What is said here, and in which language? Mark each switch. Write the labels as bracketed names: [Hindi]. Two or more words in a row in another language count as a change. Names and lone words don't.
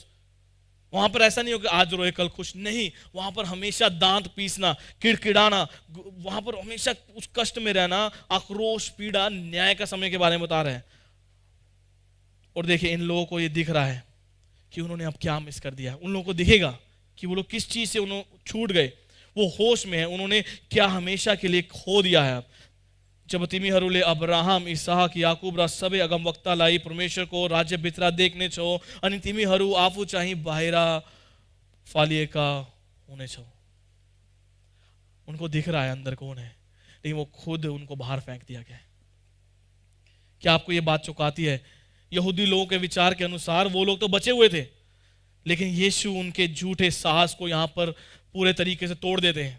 [Hindi] वहां पर ऐसा नहीं हो कि आज रोए कल खुश, नहीं। वहां पर हमेशा दांत पीसना, किड़किड़ाना, वहां पर हमेशा उस कष्ट में रहना, आक्रोश, पीड़ा, न्याय का समय के बारे में बता रहे हैं। और देखिए, इन लोगों को ये दिख रहा है कि उन्होंने अब क्या मिस कर दिया। उन लोगों को दिखेगा कि वो लोग किस चीज से उन्होंने छूट गए, वो होश में है, उन्होंने क्या हमेशा के लिए खो दिया है। [Nepali] जब तिमीहरूले अब्राहम, इसहाक, याकूब र सबै अगमवक्तालाई परमेश्वरको राज्य भित्र देख्ने छौ अनि तिमीहरू आफू चाहिँ बाहिर फालिएका हुनेछौ। [Hindi] उनको दिख रहा है अंदर कौन है, लेकिन वो खुद उनको बाहर फेंक दिया गया है। क्या आपको ये बात चौंकाती है? यहूदी लोगों के विचार के अनुसार वो लोग तो बचे हुए थे, लेकिन यीशु उनके झूठे साहस को यहां पर पूरे तरीके से तोड़ देते हैं।